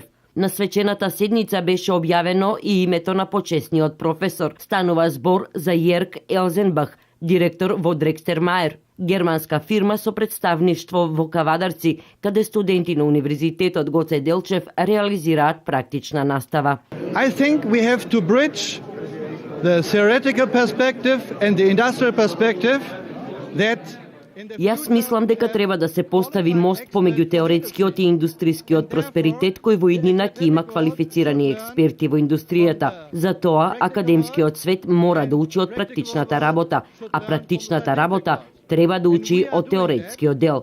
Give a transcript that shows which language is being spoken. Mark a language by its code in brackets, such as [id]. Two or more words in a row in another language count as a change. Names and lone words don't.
[mk] На свечената седница беше објавено и името на почесниот професор. Станува збор за Јерк Елзенбах, директор во Дрекстер Мајер, германска фирма со представништво во Кавадарци, каде студенти на Универзитетот Гоце Делчев реализираат практична настава. [en] I think we have to bridge the theoretical perspective and the industrial perspective that [mk] Јас мислам дека треба да се постави мост помеѓу теоретскиот и индустрискиот просперитет кој во иднина ќе има квалифицирани експерти во индустријата. Затоа академскиот свет мора да учи од практичната работа, а практичната работа треба да учи од теоретскиот дел.